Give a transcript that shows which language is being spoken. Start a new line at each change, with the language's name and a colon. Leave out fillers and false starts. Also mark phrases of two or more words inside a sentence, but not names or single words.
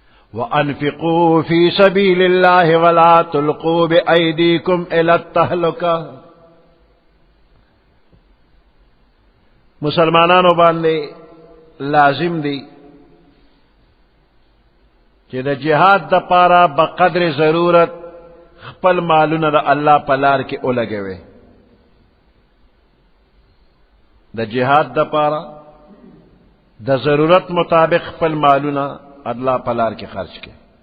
Arabic: وَأَنْفِقُوا فِي سَبِيلِ اللَّهِ وَلَا تُلْقُوا بِأَيْدِيكُمْ إِلَى التَّهْلُكَةِ.
Pashto: مسلمانانو باندې لازم دی چې د جهاد د پاره بقدر ضرورت خپل مالونه د الله په لار کې ولګوي. د جهاد د پاره د ضرورت مطابق خپل مالونه الله په لار کې خرج کړي.